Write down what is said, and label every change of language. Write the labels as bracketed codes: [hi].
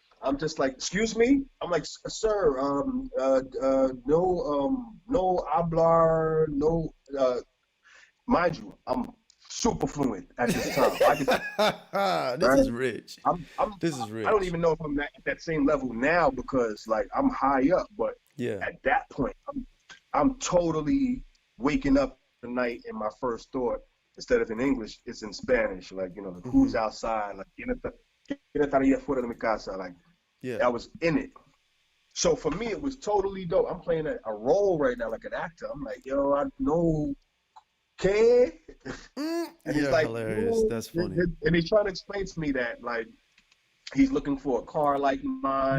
[en] I'm just like, excuse me? I'm like, sir, [es] no hablar, [en] no, mind you, I'm super fluent at this time. This is rich. This is rich. I don't even know if I'm at that same level now because like I'm high up, but at that point, I'm totally waking up at night and my first thought, instead of in English, it's in Spanish. Like, who's outside? [es] Like, ¿quién estaría fuera de mi casa? [en] Like, I was in it. So for me, it was totally dope. I'm playing a role right now, like an actor. I'm like, yo, I know. Okay. And he's like, hilarious. That's funny. And he's trying to explain to me that, like, he's looking for a car like mine.